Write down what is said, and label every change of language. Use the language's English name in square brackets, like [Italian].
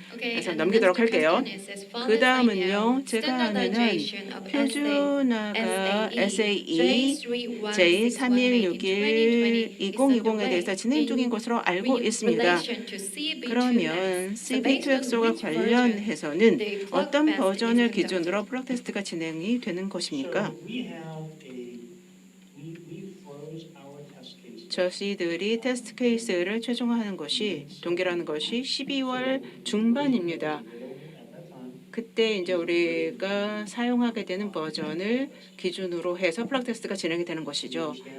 [Korean] 그래서 넘기도록 할게요. 그 다음은요. 제가 아는 한 표준화가 SAE J3161 2020에 대해서 진행 중인 것으로 알고 있습니다. 그러면 CB2XO와 관련해서는 어떤 버전을 기준으로 플럭 테스트가 진행이 되는 것입니까? [English] So we have we froze our test cases. [Korean] 저희들이 테스트 케이스를 최종화하는 것이 동결하는 것이 12월 중반입니다. 그때 이제 우리가 사용하게 되는 버전을 기준으로 해서 플러그 테스트가 진행이 되는 것이죠.